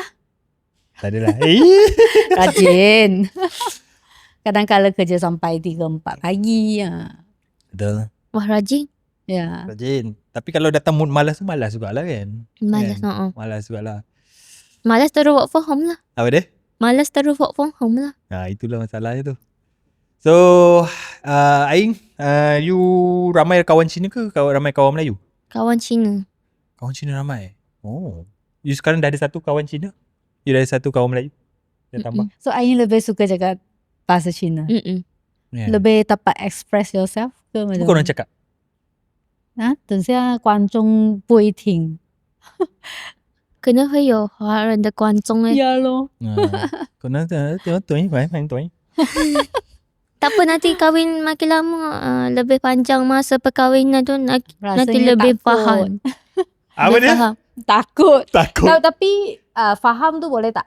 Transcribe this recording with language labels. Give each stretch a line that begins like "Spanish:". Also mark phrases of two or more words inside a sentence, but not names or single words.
Malay: Tak adalah. Rajin. Kadang-kadang kerja sampai 3-4 pagi. Betul. Wah, rajin. Ya. Rajin. Tapi kalau datang mood malas tu malas jugalah kan? Malas. Kan? Malas jugalah. Malas terus
English: work from home
Malay: lah. Apa dia? Malas terus
English: work from home
Malay: lah. Itulah masalahnya tu. So, Aing, you ramai kawan Cina ke ramai kawan Melayu? Kawan Cina. Kawan Cina ramai? Oh. You sekarang dah ada satu kawan Cina? You dah ada satu kawan Melayu? Dah tambah? So Aing lebih suka cakap bahasa Cina. Yeah. Lebih dapat
English: express yourself
Malay: ke macam? Bukan orang cakap?
Chinese: 等下观众不会听。可能会有华人的观众欸。
Malay: Ya loh. Kau nak tuan, main tuan. Tak apa, nanti kahwin makin lama, lebih panjang masa perkahwinan tu nanti Rasanya lebih takut. faham. Apa dia? Faham. Takut. Takut. Tapi faham tu boleh tak?